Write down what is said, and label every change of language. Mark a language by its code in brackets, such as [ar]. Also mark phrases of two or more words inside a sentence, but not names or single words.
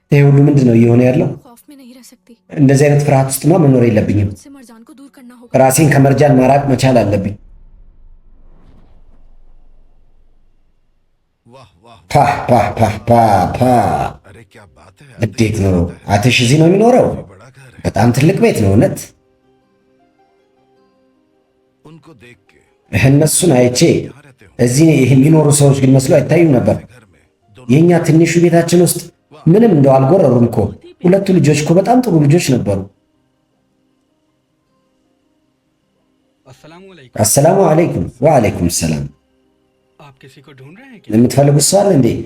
[am] ይሄ ሁሉ ምንድን ነው እየሆነ ያለው? [hi] खौफ में नहीं रह सकती। [am] እንደዚህ አይነት ፍርሃት ውስጥማ መኖር የለብኝም። [hi] मुझसे मरजान को दूर करना होगा। [am] ራሴን ከመርጃን ማራቅ መቻል አለብኝ። [hi] वाह वाह, ፓ ፓ ፓ ፓ ፓ። अरे क्या बात है। [am] እንዴት ነው አትሽ እዚህ ነው የሚኖረው? [hi] बड़ा घर है। [am] በጣም ትልቅ ቤት ነው እውነት። [hi] उनको [am] እነሱን አይቼ እዚህ የሚኖሩ ሰዎች ግን መስሎ አይታዩም ነበር። የእኛ ትንሹ ቤታችን ውስጥ ምንም እንደው አልጎረሩም እኮ። ሁለቱ ልጆች እኮ በጣም ጥሩ ልጆች ነበሩ። [ar] السلام عليكم። وعليكم السلام። [am] የምትፈልጉት ሰው አለ እንዴ?